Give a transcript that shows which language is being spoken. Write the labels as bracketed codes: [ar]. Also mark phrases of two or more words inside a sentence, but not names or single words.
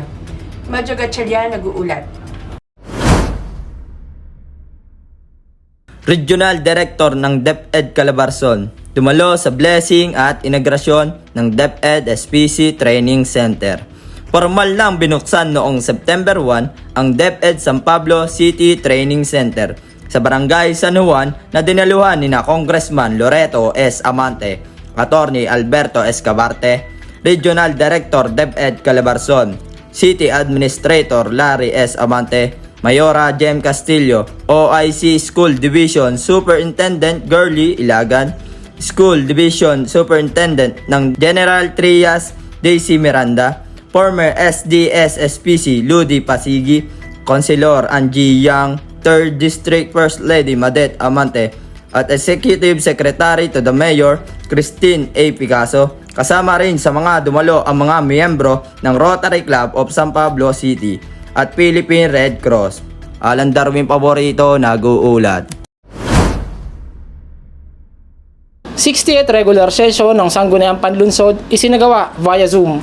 [tl] Madyo Gatchalian, nag-uulat. [en] Regional Director [tl] ng DepEd Calabarzon dumalo sa blessing at inaugurasyon ng DepEd SPC Training Center. Formal lang binuksan noong September 1 ang DepEd San Pablo City Training Center sa Barangay San Juan na dinaluhan ni na Congressman Loreto S. Amante, Attorney Alberto Escabarte, [en] Regional Director [tl] DepEd Calabarzon, [en] City Administrator [tl] Larry S. Amante, Mayora Jem Castillo, OIC School Division Superintendent Girly Ilagan, School Division Superintendent ng General Trias Daisy Miranda, former SDS-SPC Ludi Pasigi, Councilor Angie Yang, 3rd District First Lady Madet Amante, at [en] Executive Secretary to the Mayor [tl] Christine A. Picasso. Kasama rin sa mga dumalo ang mga miyembro ng Rotary Club of San Pablo City at Philippine Red Cross. Alan Darwin Paborito, nag-uulat. 60th [en] regular session [tl] ng Sangguniang Panlunsod isinagawa via Zoom.